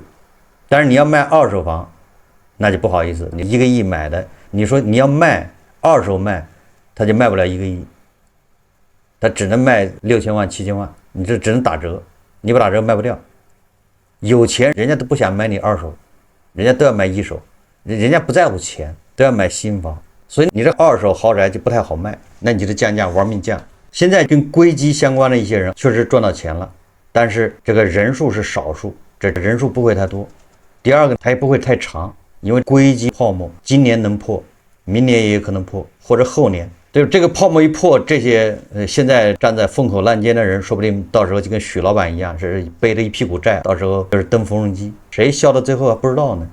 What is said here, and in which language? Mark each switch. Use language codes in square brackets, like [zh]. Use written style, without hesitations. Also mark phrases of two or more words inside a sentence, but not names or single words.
[zh] 但是你要賣二手房，那就不好意思，你1個億買的，你說你要賣二手賣，他就賣不了1個億，他只能賣6000萬、7000萬，你這只能打折，你不打折賣不掉。有钱人家都不想買你二手，人家都要买一手，人家不在乎錢，都要買新房，所以你这二手豪宅就不太好卖，那你就降價玩命降。现在跟硅基相關的一些人確實賺到錢了，但是這個人數是少數，這人數不會太多。第二個，它也不會太長，因為硅基泡沫今年能破，明年也有可能破，或者後年。對，這個泡沫一破，這些現在站在風口浪尖的人，說不定到時候就跟許老板一樣，是背着一屁股債，到時候就是蹬縫紉機，誰笑到最後還不知道呢？